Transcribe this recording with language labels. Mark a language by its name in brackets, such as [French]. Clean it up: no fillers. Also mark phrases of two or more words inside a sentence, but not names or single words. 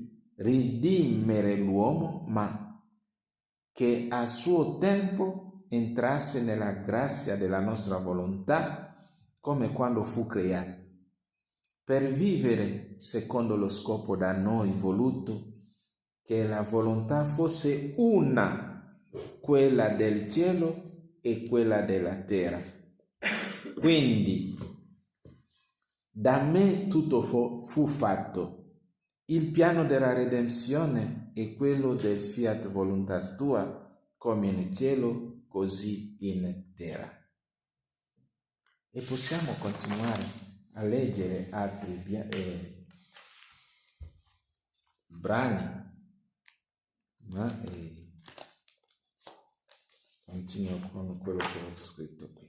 [Italian] ridimere l'uomo, ma che a suo tempo entrasse nella grazia della nostra volontà, come quando fu creato, per vivere secondo lo scopo da noi voluto, che la volontà fosse una, quella del cielo e quella della terra. Quindi da me tutto fu fatto, Il piano della redenzione è quello del [Latin] fiat voluntas tua, [Italian] come in cielo, così in terra. E possiamo continuare a leggere altri brani, ma continuo con quello che ho scritto qui.